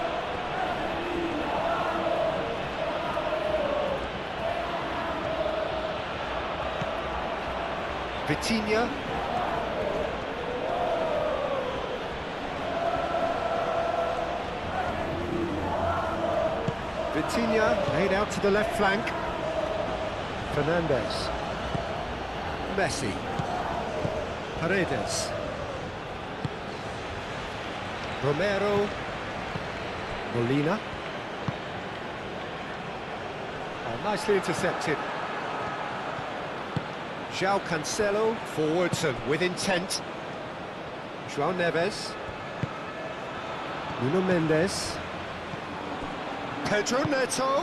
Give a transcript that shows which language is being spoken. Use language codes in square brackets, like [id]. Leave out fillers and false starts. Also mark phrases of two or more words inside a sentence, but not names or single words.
[en] Vitinha. Vitinha laid out to the left flank. Fernandes. Messi. Paredes. Romero. Molina. Oh, nicely intercepted. João Cancelo forwards and with intent. João Neves. Nuno Mendes. Pedro Neto.